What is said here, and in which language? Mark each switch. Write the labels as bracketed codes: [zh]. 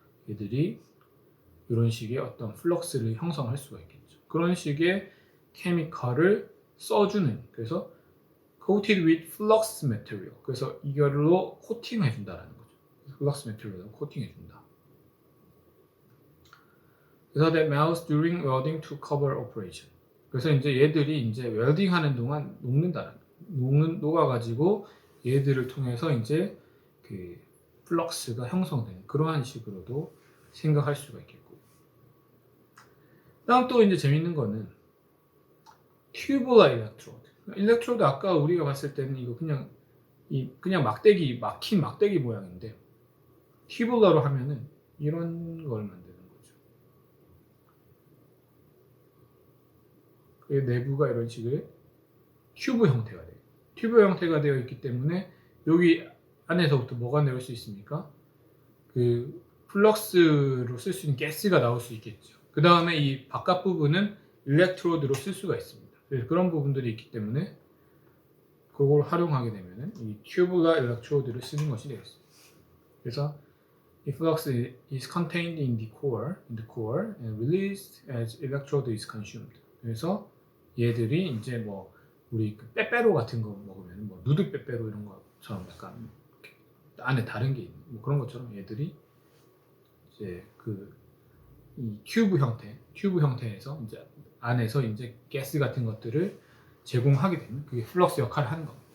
[ko] 얘들이 이런 식의 어떤 플럭스를 형성할 수가 있겠죠. 그런 식의 케미컬을 써주는, 그래서 [en] coated with flux material, [ko] 그래서 이걸로 코팅해 준다라는 거죠. flux material로 코팅해 준다. [en] 그래서 that melts during welding to cover operation. [ko] 그래서 이제 얘들이 이제 웰딩 하는 동안 녹아가지고 얘들을 통해서 이제 그 플럭스가 형성되는 그러한 식으로도 생각할 수가 있겠고. 다음 또 이제 재밌는 거는 tubular electrode. 일렉트로드 아까 우리가 봤을 때는 이거 그냥 막대기 막힌 막대기 모양인데 tubular로 하면은 이런 걸 만드는 거죠. 그 내부가 이런 식의 튜브 형태가 돼요. 튜브 형태가 되어 있기 때문에 여기 안에서부터 뭐가 나올 수 있습니까? 그 플럭스로 쓸 수 있는 가스가 나올 수 있겠죠. 그 다음에 이 바깥 부분은 일렉트로드로 쓸 수가 있습니다. 그래서 그런 부분들이 있기 때문에 그걸 활용하게 되면은 이 튜블라 일렉트로드를 쓰는 것이 되겠습니다. [en] 그래서 이 flux is contained in the core, and released as electrode is consumed. [ko] 그래서 얘들이 이제 뭐 우리 그 빼빼로 같은 거 먹으면 뭐 누드 빼빼로 이런 것처럼 약간 안에 다른 게 있는 뭐 그런 것처럼 얘들이 이제 이 튜브 형태에서 이제 안에서 이제 가스 같은 것들을 제공하게 되는 그게 플럭스 역할을 하는 겁니다.